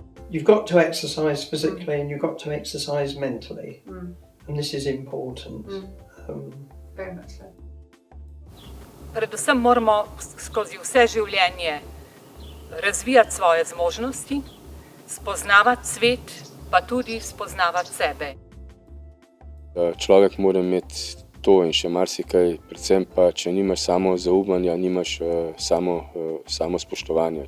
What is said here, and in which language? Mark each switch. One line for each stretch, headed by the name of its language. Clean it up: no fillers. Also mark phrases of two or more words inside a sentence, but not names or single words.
English: you've got to exercise physically and you've got to exercise mentally. And this is important. Very much so.
Slovenian: Predvsem moramo skozi vse življenje razvijati svoje zmožnosti, spoznavati svet, pa tudi spoznavati sebe. Človek mora imeti to in še marsikaj, predvsem pa, če nimaš samozaupanja, nimaš samospoštovanja.